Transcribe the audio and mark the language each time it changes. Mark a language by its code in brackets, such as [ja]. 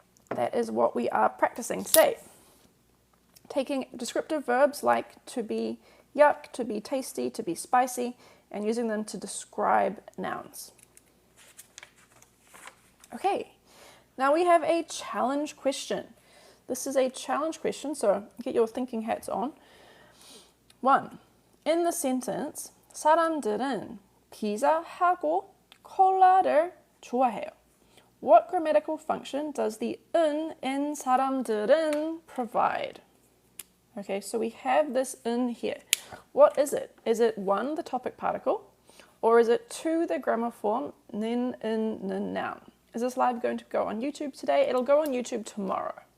[en] That is what we are practicing today. Taking descriptive verbs like to be yuck, to be tasty, to be spicy, and using them to describe nouns. Okay, now we have a challenge question. This is a challenge question, so get your thinking hats on. 1. In the sentence, [ko] 사람들은 피자하고 콜라를 좋아해요. [en] What grammatical function does the 은 in 사람들은 provide? Okay, so we have this in here. What is it? Is it 1, the topic particle, or is it 2, the grammar form, 는, in, 는 noun? Is this live going to go on YouTube today? It'll go on YouTube tomorrow.